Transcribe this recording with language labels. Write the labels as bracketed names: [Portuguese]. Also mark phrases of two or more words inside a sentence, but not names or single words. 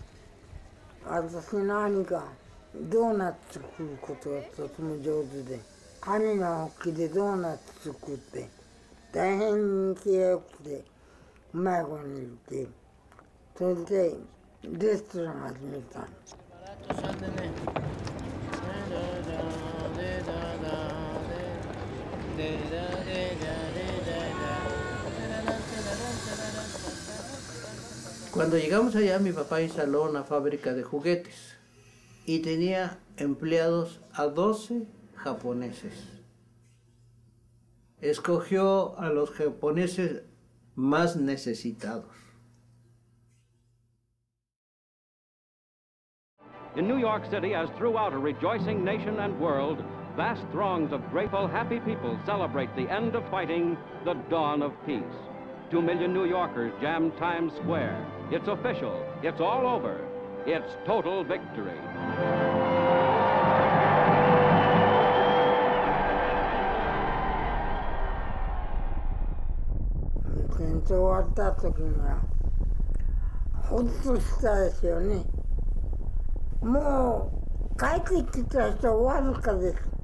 [Japanese] 私の兄がドーナツ作ることがとても上手で、兄が本気でドーナツ作って大変人気が良くてうまい子にいて、それでレストラン始めたんです。 [Spanish] Cuando llegamos allá, mi papá instaló una fábrica de juguetes y tenía empleados a 12 japoneses. Escogió a los japoneses más necesitados. [English] In New York City, as throughout a rejoicing nation and world, vast throngs of grateful, happy people celebrate the end of fighting, the dawn of peace. 2 million New Yorkers jam Times Square. It's official. It's all over. It's total victory. [Japanese] 戦争終わった時にはほっとしたですよね。もう帰ってきた人わずかです。